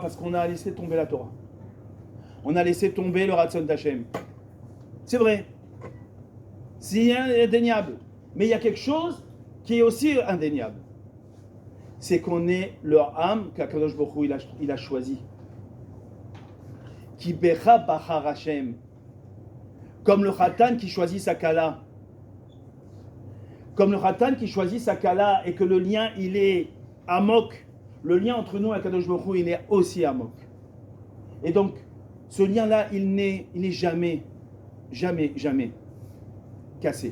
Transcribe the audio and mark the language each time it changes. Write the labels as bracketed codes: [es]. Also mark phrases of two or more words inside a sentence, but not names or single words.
[fr] Parce qu'on a laissé tomber la Torah. On a laissé tomber le Ratzon d'Hachem. C'est vrai. C'est indéniable. Mais il y a quelque chose qui est aussi indéniable. C'est qu'on est leur âme qu'Akadosh Baruch Hu il a choisi. [he] כי בך בחר השם. [fr] Comme le Khatan qui choisit sa Kala. Comme le Khatan qui choisit sa Kala et que le lien il est amok. Le lien entre nous et Akadosh Baruch Hu il est aussi amok. Et donc ce lien-là il n'est jamais cassé.